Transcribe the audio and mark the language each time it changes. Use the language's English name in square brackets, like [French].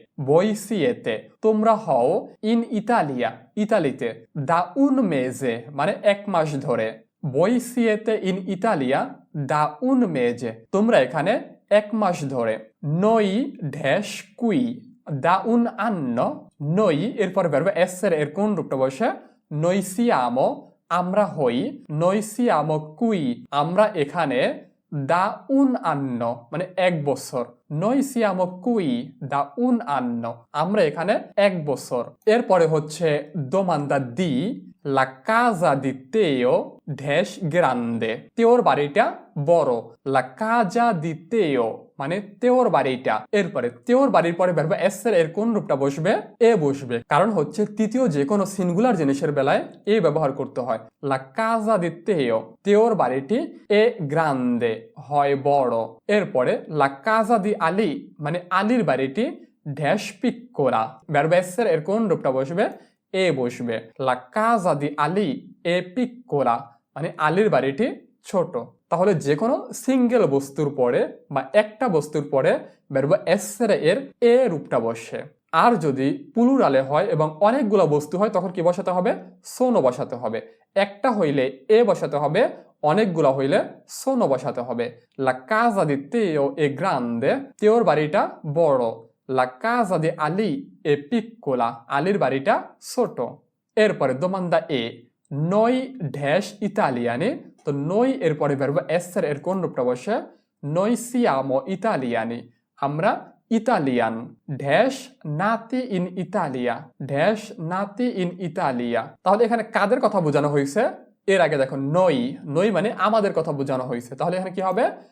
[Italian] voi siete, [Bangla] তোমরা হও [Italian] in Italia, ইতালিতে, da un mese [Bangla] মানে এক মাস ধরে। [Italian] voi siete in Italia da un mese, [Bangla] তোমরা এখানে এক মাস ধরে। [Italian] noi dash qui da un anno, noi [Bangla] এরপর verb essere এর কোন রূপটা বসে? [Italian] noi siamo, আমরা হই, noi siamo qui, [Bangla] আমরা এখানে, [Italian] da un anno [Bangla] মানে এক বছর, [Italian] noi siamo qui da un anno, [Bangla] আমরা এখানে এক বছর। এরপরে হচ্ছে domanda D, [Italian] la casa di Teo dash grande, [Bangla] তেওর বাড়িটা বড়। [Italian] la casa di Teo [Bangla] মানে তেওর বাড়িটা। এরপরে তেওর বাড়ির পরে verb essere এর কোন রূপটা বসবে? এ বসবে, কারণ হচ্ছে তৃতীয় যে কোনো সিঙ্গুলার জিনিসের বেলায় এ ব্যবহার করতে হয়। [Italian] la casa di Teo, [Bangla] তেওর বাড়িটি, [Italian] এ গ্রান্দে [Bangla] হয় বড়। এরপরে la casa di Ali মানে আলীর বাড়িটি ড্যাশ পিক্কোলা, verb essere এর কোন রূপটা বসবে? এ বসবে। [Italian] la casa di Ali è piccola [Bangla] মানে আলীর বাড়িটি ছোট। তাহলে যে কোনো সিঙ্গেল বস্তুর পরে বা একটা বস্তুর পরে verb essere এর এ রূপটা বসে। আর যদি প্লুরালে হয় এবং অনেকগুলো বস্তু হয় তখন কি বসাতে হবে? সোনো বসাতে হবে। একটা হইলে এ বসাতে হবে, অনেকগুলো হইলে সোনো বসাতে হবে। [Italian] la casa di Teo è grande, [Bangla] তেওর বাড়িটা বড়। [Italian] la casa di Ali è piccola, [Bangla] আলীর বাড়িটা ছোট। এরপরে domanda E, [Italian] noi dash italiani, [Bangla] তো noi এরপরে verb essere এর কোন রূপটা বসে? [Italian] noi siamo italiani, [Bangla] আমরা ইতালিয়ান। [Italian] ড্যাশ নাতি ইন ইতালিয়া, ড্যাশ নাতি ইন ইতালিয়া, [Bangla] তাহলে এখানে কাদের কথা বোঝানো হয়েছে? এর আগে দেখো নই মানে আমাদের কথা বোঝানো হয়েছে, তাহলে এখানে কি হবে?